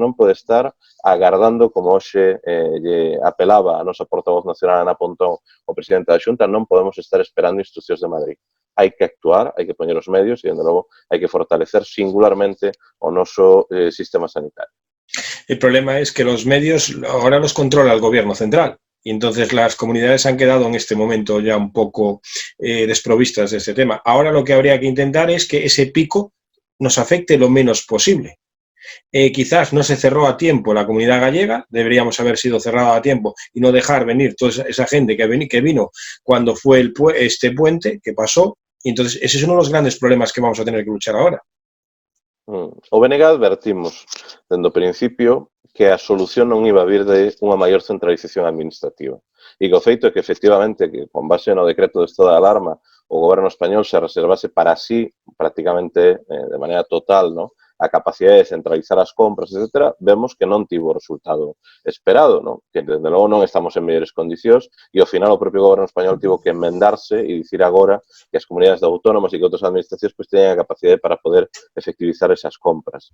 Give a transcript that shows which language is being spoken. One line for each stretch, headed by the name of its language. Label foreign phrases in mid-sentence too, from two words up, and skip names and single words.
Galician: Non pode estar agardando, como hoxe lle apelaba a nosa portavoz nacional Ana Pontón, o presidente da Xunta, non podemos estar esperando instruccións de Madrid. Hai que actuar, hai que poñer os medios e, dende logo, hai que fortalecer singularmente o noso sistema sanitario.
Spanish: El problema es que los medios ahora los controla el gobierno central y entonces las comunidades han quedado en este momento ya un poco desprovistas de este tema. Ahora lo que habría que intentar es que ese pico nos afecte lo menos posible. Quizás no se cerró a tiempo la comunidad gallega, deberíamos haber sido cerrada a tiempo y no dejar venir toda esa gente que vino cuando fue este puente que pasó, y entonces ese es uno de los grandes problemas que vamos a tener que luchar ahora.
Galician: O BNG advertimos, dende o principio, que a solución non iba a vir de unha maior centralización administrativa. E que o feito é que, efectivamente, que con base no decreto de estado de alarma, o goberno español se reservase para sí, prácticamente de maneira total, ¿no?, a capacidade de centralizar as compras, etc., vemos que non tivo o resultado esperado, ¿no?, que, desde logo, non estamos en mellores condicións e, ao final, o propio goberno español tivo que enmendarse e dicir agora que as comunidades de autónomas e que outras administracións pues, teñen a capacidade para poder efectivizar esas compras.